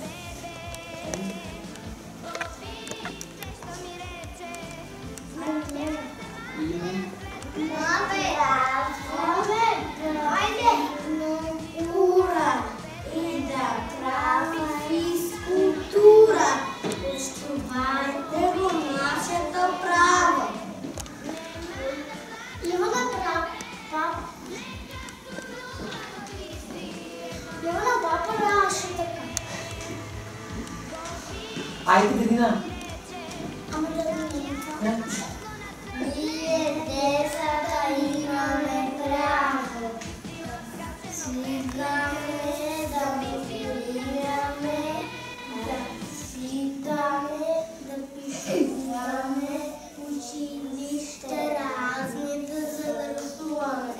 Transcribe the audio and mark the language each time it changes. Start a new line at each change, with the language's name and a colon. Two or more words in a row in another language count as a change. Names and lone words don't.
Bulgarian: Култура и да прави физкултура. Почитвайте го нашето право. Имаме право. Имаме папа нашето право. Айде, Дедина. Ама да не Да. Ние децата имаме право. Свикаме да мигрираме, да читаме, да пишуваме, училище разни да завършваме.